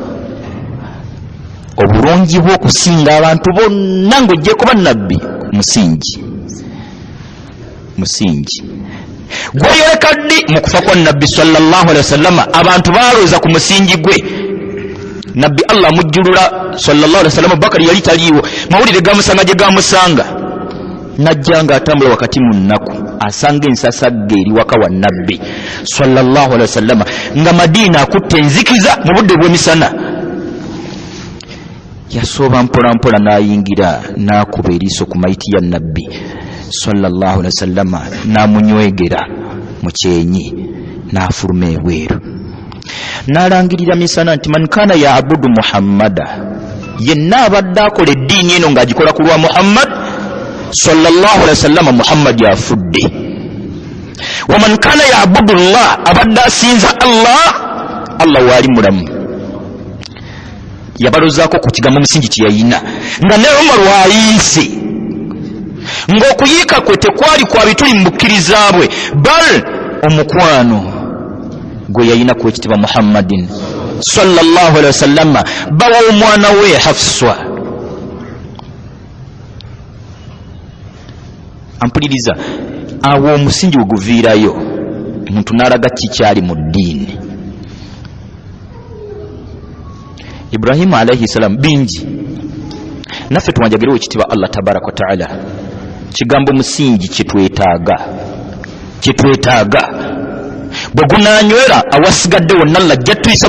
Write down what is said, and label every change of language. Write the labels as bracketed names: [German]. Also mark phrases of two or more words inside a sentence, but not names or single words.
[Ganda] obulungi bw'okusinga abantu bonna ng'ojjeko bannabbi musingi gweyoleka ddi mu kufa kwa nabbi sallallahu [Arabic] عليه وسلم [Ganda] abantu balooza ku musingi gwe nabbi Allah amujjulula [Arabic] صلى الله عليه وسلم [Ganda] Bakari yali taliiwo mawulire gamusanga gye gamusanga najja nga atambula wakati mu nnaku asanga ensasagge eri waka wa nabbi [Arabic] صلى الله عليه وسلم [Ganda] nga Madina akutte enzikiza mu budde bw'emisana yasooba mpolampola n'ayingira n'akuba eriiso ku mayiti ya nabbi [Arabic] صلى الله عليه وسلم [Ganda] n'amunywegera mu kyenyi n'afuluma ebweru n'alangirira misana nti [Arabic] من كان يعبد محمدا [Ganda] yenna abadde akola eddiini eno ng'agikola ku lwa Muhammad [Arabic] صلى الله عليه [Ganda] wasallama Muhammad yafudde [Arabic] ومن كان يعبد الله [Ganda] abadde asinza Allah waali mulamu yabalozaako ku kigambo musingi kye yayina nga ne Umar waayise ng'okuyiika kwe tekwali kwa bituli mu bukkiriza bwe bal omukwano gwe yayina ku ekitibwa [Arabic] محمد صلى الله عليه وسلم [Ganda] bawa omwana we Hafsa ampuliriza awo omusingi we guviirayo omuntu n'alaga kikyali mu ddiini Ibrahimu [Arabic] عليه السلام [Ganda] bingi naffe tuwanjagire ekitibwa [Arabic] الله تبارك وتعالى [Ganda] kigambo musingi kyetwetaaga bwe gunanywera awasigadde wonna Allah ajja tuyisa